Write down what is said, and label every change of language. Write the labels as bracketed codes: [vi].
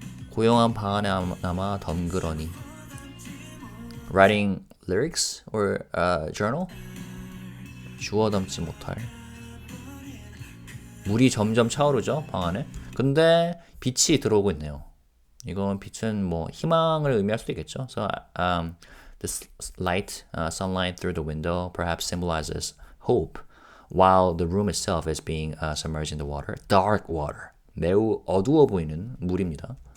[ko] 고요한 방 안에 남아 덩그러니. [en] Writing lyrics or journal? [ko] 주워 담지 못할. 물이 점점 차오르죠 방 안에. 근데 빛이 들어오고 있네요. 이건 빛은 뭐 희망을 의미할 수도 있겠죠. [en] So this light, sunlight through the window perhaps symbolizes hope, while the room itself is being submerged in the water. Dark water. [ko] 매우 어두워 보이는 물입니다.